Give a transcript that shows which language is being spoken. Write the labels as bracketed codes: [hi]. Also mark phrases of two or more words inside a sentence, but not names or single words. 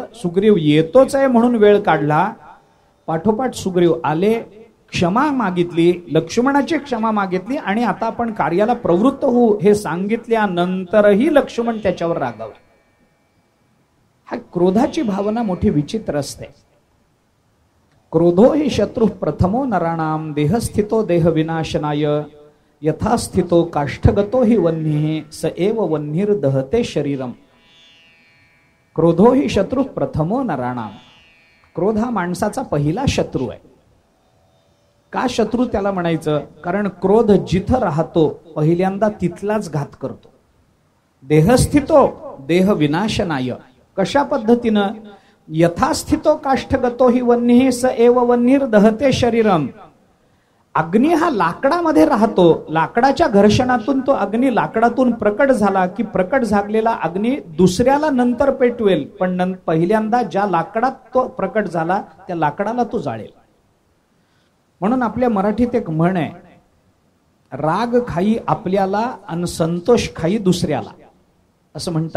[mr] सुग्रीव येतोच आहे म्हणून वेळ काढला. पाठोपाठ सुग्रीव आले, क्षमा मागितली, लक्ष्मणाची क्षमा मागितली आणि आता आपण कार्याला प्रवृत्त होऊ हे सांगितल्यानंतरही लक्ष्मण त्याच्यावर रागावला. हा क्रोधाची भावना मोठी विचित्र असते. [sa] क्रोधो हि शत्रु प्रथमो नराणाम देहस्थितो देह विनाशनाय यथास्थितो काष्ठगतो हि वह्निः स एव वह्निर्दहते शरीरम. क्रोधो हि शत्रु प्रथमो नराणाम. [mr] क्रोध हा माणसाचा पहिला शत्रू आहे. का शत्रू त्याला म्हणायचं? कारण क्रोध जिथं राहतो पहिल्यांदा तिथलाच घात करतो. [sa] देहस्थितो देह विनाशनाय. [mr] कशा पद्धतीनं? [sa] यथास्थितो काष्ठगतो हि वह्निः स एव वह्निर्दहते शरीरम. [mr] अग्नी हा लाकडामध्ये राहतो. लाकडाच्या घर्षणातून तो अग्नी लाकडातून प्रकट झाला की प्रकट झालेला अग्नी दुसऱ्याला नंतर पेटवेल, पण पहिल्यांदा ज्या लाकडात तो प्रकट झाला त्या लाकडाला तो जाळेल. म्हणून आपल्या मराठीत एक म्हण आहे, राग खाई आपल्याला आणि संतोष खाई दुसऱ्याला, असं म्हणतात.